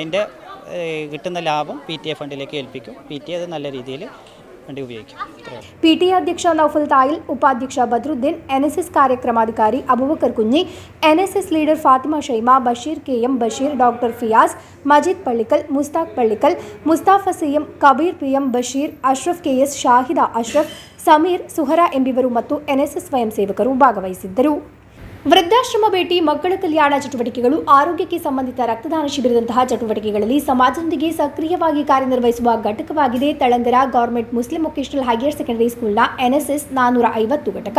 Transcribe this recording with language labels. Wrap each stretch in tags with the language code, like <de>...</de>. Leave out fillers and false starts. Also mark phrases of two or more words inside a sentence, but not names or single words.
<ml>അതിൻ്റെ കിട്ടുന്ന ലാഭം PTA ഫണ്ടിലേക്ക് ഏൽപ്പിക്കും. PTA അത് നല്ല രീതിയിൽ ഫണ്ട് ഉപയോഗിക്കും. PTA അധ്യക്ഷ നൗഫൽ തായിൽ, ഉപാധ്യക്ഷ ബദ്രുദ്ദീൻ, NSS കാര്യക്രമാധികാരി അബൂബക്കർ കുഞ്ഞി, NSS ലീഡർ ഫാത്തിമ ഷൈമ, ബഷീർ KM ബഷീർ, ഡോക്ടർ ഫിയാസ്, മജീദ് പള്ളിക്കൽ, മുസ്താഖ് പള്ളിക്കൽ, മുസ്താഫ CM, കബീർ PM</ml> <kn>ಬಶೀರ್, ಅಶ್ರಫ್ KS, ಶಾಹಿದಾ ಅಶ್ರಫ್, ಸಮೀರ್, ಸುಹರಾ ಎಂಬಿವರು ಮತ್ತು NSS ಸ್ವಯಂ ಸೇವಕರು ಭಾಗವಹಿಸಿದ್ದರು. ವೃದ್ಧಾಶ್ರಮ ಭೇಟಿ, ಮಕ್ಕಳ ಕಲ್ಯಾಣ ಚಟುವಟಿಕೆಗಳು, ಆರೋಗ್ಯಕ್ಕೆ ಸಂಬಂಧಿತ ರಕ್ತದಾನ ಶಿಬಿರದಂತಹ ಚಟುವಟಿಕೆಗಳಲ್ಲಿ ಸಮಾಜದೊಂದಿಗೆ ಸಕ್ರಿಯವಾಗಿ ಕಾರ್ಯನಿರ್ವಹಿಸುವ ಘಟಕವಾಗಿದೆ ತಳಂಗರ ಗವರ್ಮೆಂಟ್ ಮುಸ್ಲಿಂ ವೊಕೇಶನಲ್ ಹೈಯರ್ ಸೆಕೆಂಡರಿ ಸ್ಕೂಲ್ನ NSS 450 ಘಟಕ.</kn>